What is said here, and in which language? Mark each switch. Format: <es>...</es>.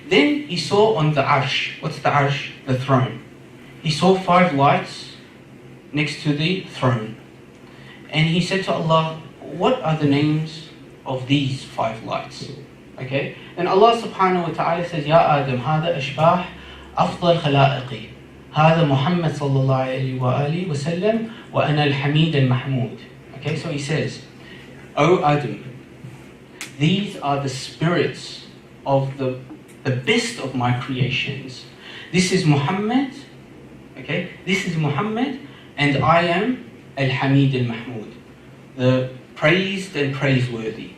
<en>Then he saw on the arsh, what's the arsh? The throne. He saw 5 lights next to the throne. And he said to Allah, what are the names of these 5 lights? Okay? And Allah subhanahu wa ta'ala says, Ya Adam,</en> <ar>هذا أشباح أفضل خلائقي. هذا محمد صلى الله عليه وآله وسلم وأنا الحميد المحمود.</ar> <en>Okay, so he says, O Adam, these are the spirits of the best of my creations. This is Muhammad, okay? This is Muhammad, and I am Al-Hamid Al-Mahmud, the praised and praiseworthy.</en>